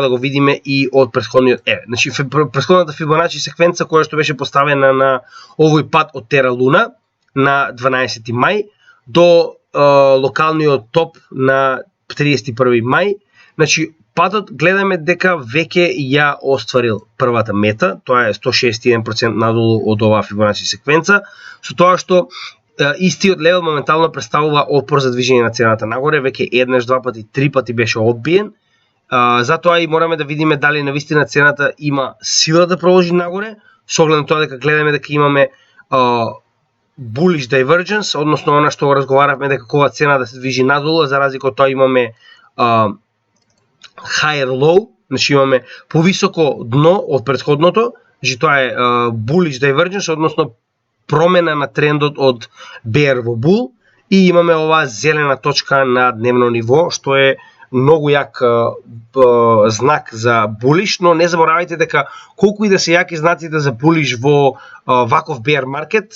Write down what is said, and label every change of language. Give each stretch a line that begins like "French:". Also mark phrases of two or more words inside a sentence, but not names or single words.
Macedonian: да го видиме и од претходниот Значи, претходната Фибоначи секвенца која што беше поставена на овој пат од Тера Луна на 12 мај до локалниот топ на 31 мај, значи патот гледаме дека веќе ја остварил првата мета, тоа е 161% надолу од оваа Фибоначи секвенца, со тоа што истиот левел моментално представува опор за движење на цената нагоре, веќе еднаш, два пати, три пати беше одбиен. Затоа и мораме да видиме дали навистина цената има сила да продолжи нагоре, со оглед на тоа дека гледаме дека имаме
English: bullish divergence,
Macedonian: односно она што разговаравме дека кога цена да се движи надолу, за разлика од тоа имаме
English: higher low,
Macedonian: Значи имаме повисоко дно од претходното, значи тоа е
English: bullish divergence,
Macedonian: односно промена на трендот од bear во bull, и имаме оваа зелена точка на дневно ниво, што е многу јак знак за bullish, но не заборавајте дека колку и да се јаки знаците за bullish во ваков
English: bear market,